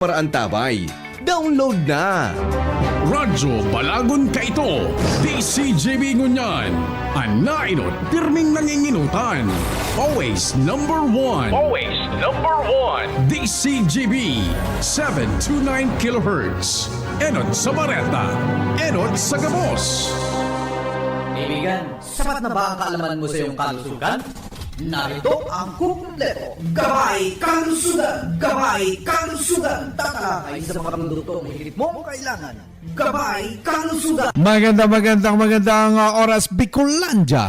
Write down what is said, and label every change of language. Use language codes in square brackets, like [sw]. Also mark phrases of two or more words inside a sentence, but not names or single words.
[tl] Paraan Tabay. Download na! [bik] Radyo Balagon ka ito, DCJB Ngunyan, anainot pirming nanginginutan. [en] Always number one. Always number one. DCJB, 729 kHz. [bik] Enot sa Bareta, Enot sa Gabos. [tl] Kaibigan, sapat na ba ang kaalaman mo sa iyong kalusugan? Narito ang kumpleto. Gabay Kalusugan! Gabay Kalusugan! Tatalakay sa mga produktong higit mong kailangan. Gabay Kalusugan! Magandang oras, Bicolandia.